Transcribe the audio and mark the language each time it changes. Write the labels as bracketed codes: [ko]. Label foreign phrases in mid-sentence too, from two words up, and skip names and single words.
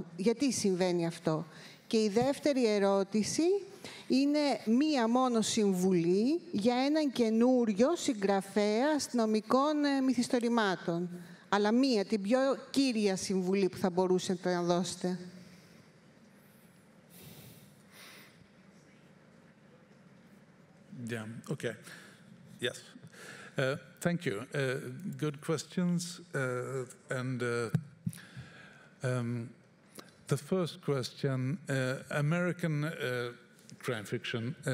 [el] Γιατί συμβαίνει αυτό. Και η δεύτερη ερώτηση είναι μία μόνο συμβουλή για έναν καινούριο συγγραφέα αστυνομικών μυθιστορημάτων. Αλλά μία, την πιο κύρια συμβουλή που θα μπορούσατε να δώσετε. [en] Yeah, okay. Yes. Thank you. Good questions. The first question, American crime fiction.